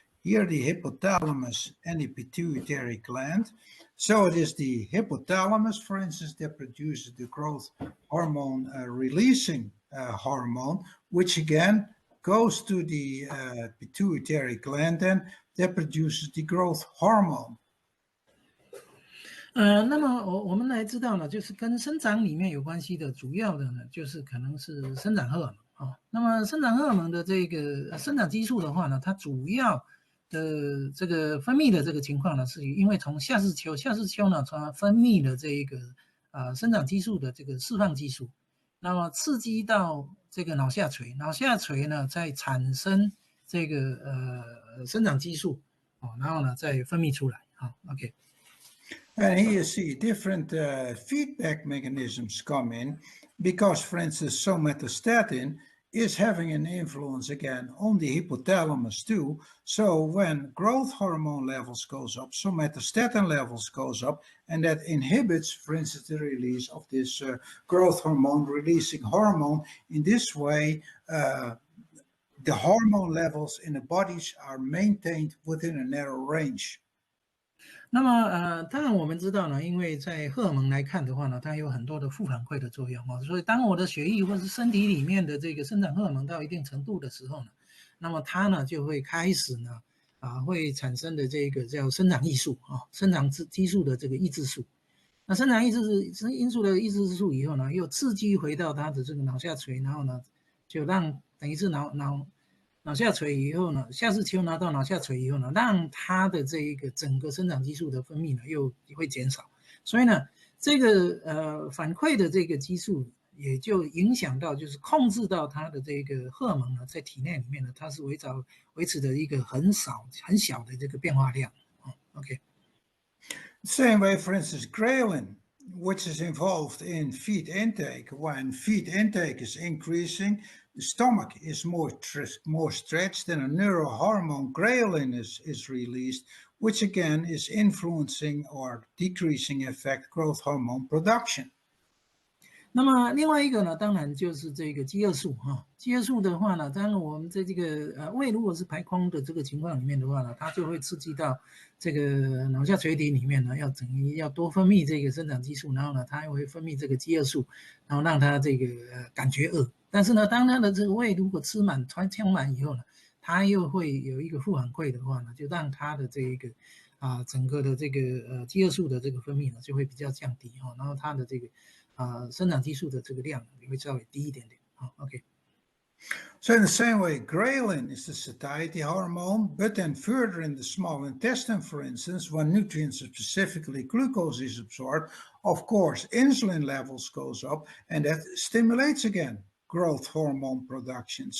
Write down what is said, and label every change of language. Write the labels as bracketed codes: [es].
[en] Here the hypothalamus and the pituitary gland. So it is the hypothalamus, for instance, that produces the growth hormone releasing hormone, which again goes to the pituitary gland then that produces the growth hormone. [zh] 那么我们来知道呢，就是跟生长里面有关系的，主要的呢，就是可能是生长荷尔蒙啊。那么生长荷尔蒙的这个生长激素的话呢，它主要的这个分泌的这个情况呢，是因为从夏至秋呢，从分泌的这一个生长激素的这个释放激素，那么刺激到这个脑下垂，脑下垂呢再产生这个生长激素哦，然后呢再分泌出来啊。 OK。 [en] And here you see different feedback mechanisms come in because, for instance, somatostatin is having an influence again on the hypothalamus too. So when growth hormone levels goes up, somatostatin levels goes up, and that inhibits, for instance, the release of this growth hormone releasing hormone. In this way, the hormone levels in the bodies are maintained within a narrow range. [zh] 那么当然我们知道呢，因为在荷尔蒙来看的话呢，它有很多的负反馈的作用啊，所以当我的血液或是身体里面的这个生长荷尔蒙到一定程度的时候呢，那么它呢就会开始呢会产生的这个叫生长激素啊，生长激素的这个抑制素。那生长抑制因素的抑制素以后呢，又刺激回到它的这个脑下垂，然后呢就让等于是脑下垂以后呢，下视丘拿到脑下垂以后呢，让它的这一个整个生长激素的分泌呢又会减少，所以呢，这个反馈的这个激素也就影响到，就是控制到它的这个荷尔蒙呢，在体内里面呢，它是维持的一个很小的这个变化量。 OK。 [en] Same way, for instance, ghrelin, which is involved in feed intake. When feed intake is increasing, the stomach is more stretched, and a neurohormone ghrelin is released, which again is influencing or decreasing effect growth hormone production. [zh] 那么另外一个呢，当然就是这个饥饿素哈。饥饿素的话呢，当然我们在这个胃如果是排空的这个情况里面的话呢，它就会刺激到这个脑下垂体里面呢，等于要多分泌这个生长激素，然后呢，它又会分泌这个饥饿素，然后让它这个感觉饿。但是呢，当它的这个胃如果撑满以后呢，它又会有一个负反馈的话呢，就让它的这一个整个的这个饥饿素的这个分泌呢就会比较降低哈，然后它的这个生长激素的这个量也会稍微低一点点。 OK。 [en] So in the same way, ghrelin is the satiety hormone, but then further in the small intestine, for instance, when nutrients, specifically glucose, is absorbed, of course, insulin levels goes up, and that stimulates again growth hormone production.